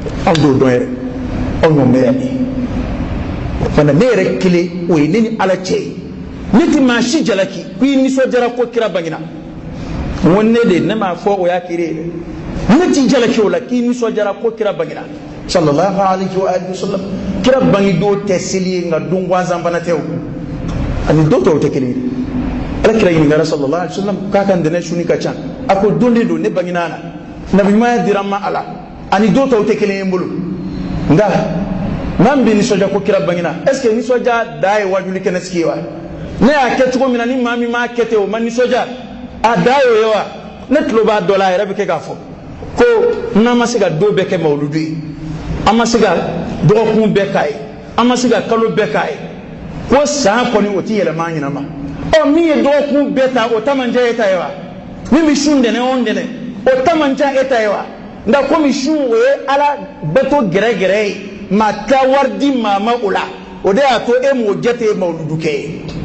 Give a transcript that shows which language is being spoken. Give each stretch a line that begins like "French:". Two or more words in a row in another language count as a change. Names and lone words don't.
Bambara: do do yɛrɛ aw ɲɔgɔn bɛ yan fana ne yɛrɛ kelen o ye ne ni ala cɛ ye ne ti maa si jalaki ko i nisɔndiyara ko kira bangina n ko ne de ne m'a fɔ o y'a kiri ye ne ti jalaki o la k'i nisɔndiyara ko kira bangina
Arabic: صلى الله عليه وآله وسلم
Bambara: kira bangi do tɛ seli ye nka don gansan fana tɛ o ani do tɔw tɛ kelen ye ala kira ɲininkara
Arabic: صلى الله عليه وسلم
Bambara: k'a ka ntɛnɛn suni ka ca a ko don de don ne bangina na nabi ɲumanya dira n ma a la ani do tɔw tɛ kelen ye n bolo nka n'an bɛ nisɔndiya ko kira bangina
French: est ce que
Bambara: nisɔndiya da ye wajuli kɛnɛ sigi ye wa ne y'a kɛ cogo min na ni maa min m'a kɛ ten o ma nisɔndiya a da y'o ye wa ne tulo b'a dɔ la a yɛrɛ bɛ kɛ k'a fɔ ko n'an ma se ka don bɛɛ kɛ mawuludu ye an ma se ka dɔgɔkun bɛɛ k'a ye an ma se ka kalo bɛɛ k'a ye ko san kɔni o tɛ yɛlɛma an ɲinɛ ma ɔ min ye dɔgɔkun bɛɛ ta o ta man ca e ta ye wa min bɛ sun dɛnɛ o dɛnɛ o ta man ca e ta ye wa nka komi sun o ye ala bato gɛrɛgɛrɛ ye maa ta wari di maa ma o la o de y'a to e m'o jate mawuludu kɛ ye